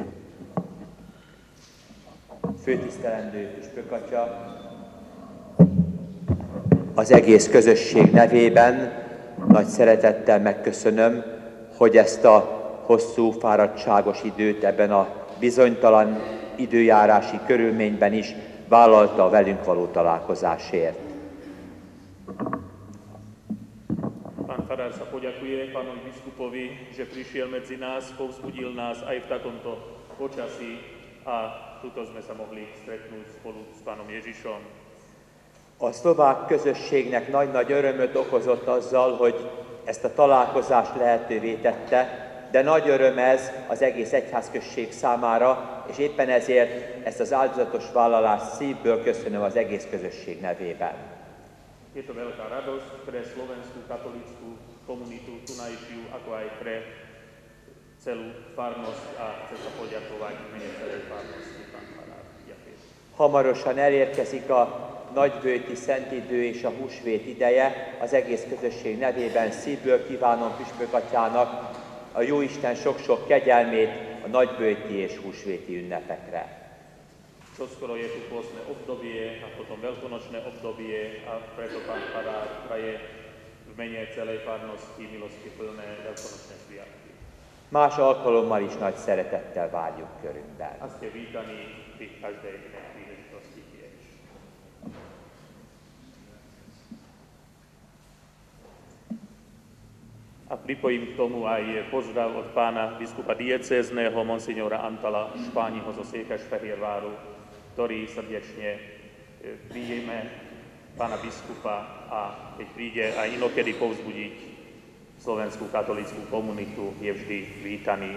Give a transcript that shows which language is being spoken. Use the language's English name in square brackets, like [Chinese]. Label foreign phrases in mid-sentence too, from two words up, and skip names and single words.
[Hungarian] Főtisztelendő Püspök Atya, az egész közösség nevében nagy szeretettel megköszönöm, hogy ezt a hosszú, fáradtságos időt ebben a bizonytalan időjárási körülményben is vállalta a velünk való találkozásért. [Slovak] Pán farár sa poďakuje pánovi biskupovi, že prišiel medzi nás, povzbudil nás aj v takomto počasí a tuto sme sa mohli stretnúť spolu s pánom Ježišom. [Hungarian] A szlovák közösségnek nagy-nagy örömöt okozott azzal, hogy ezt a találkozást lehetővé tette, de nagy öröm ez az egész egyházközség számára, és éppen ezért ezt az áldozatos vállalást szívből köszönöm az egész közösség nevében. [Slovak] Je to veľká radosť pre slovenskú katolícku komunitu tunajšiu, ako aj pre celú farnosť a chcem sa poďakovať v mene celej farnosti, pán farár. Ďakujem. [Hungarian] Hamarosan elérkezik a nagyböjti szentidő és a húsvét ideje. Az egész közösség nevében szívből kívánom Püspök Atyának a Jóisten sok-sok kegyelmét a nagyböjti és húsvéti ünnepekre. [Slovak] Čoskoro je tu pôstne obdobie a potom veľkonočné obdobie a preto pán farár praje v mene celej farnosti milosti plné veľkonočné sviatky. [Hungarian] Más alkalommal is nagy szeretettel várjuk körünkben. [Slovak] A ste vítaní pri každej inej príležitosti tiež. A pripojím k tomu aj pozdrav od pána biskupa diecézneho monsignora Antala Špániho zo Székesfehérváru, ktorý srdečne príjme pána biskupa a keď príde aj inokedy povzbudiť slovenskú katolícku komunitu, je vždy vítaný.